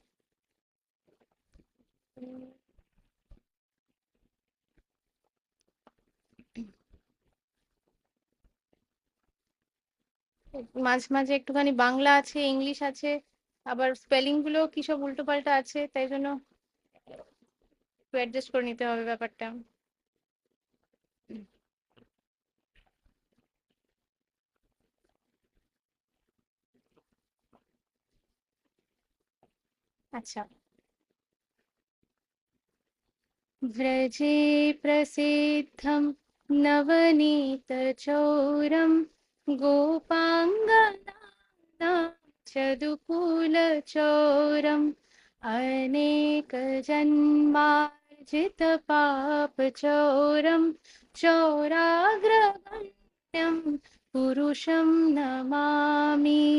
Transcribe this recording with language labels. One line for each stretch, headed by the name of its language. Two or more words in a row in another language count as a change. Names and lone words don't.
Bangla: মাঝে মাঝে একটুখানি বাংলা আছে, ইংলিশ আছে, আবার স্পেলিং গুলো কি সব উল্টো পাল্টা আছে, তাই জন্য একটু অ্যাডজাস্ট করে নিতে হবে ব্যাপারটা। আচ্ছা।
Sanskrit: व्रजे प्रसिद्धं नवनीतचौरं गोपाङ्गनानां चदुकूलचौरम् अनेकजन्मार्जितपापचौरं चौराग्रगण्यं पुरुषं नमामि।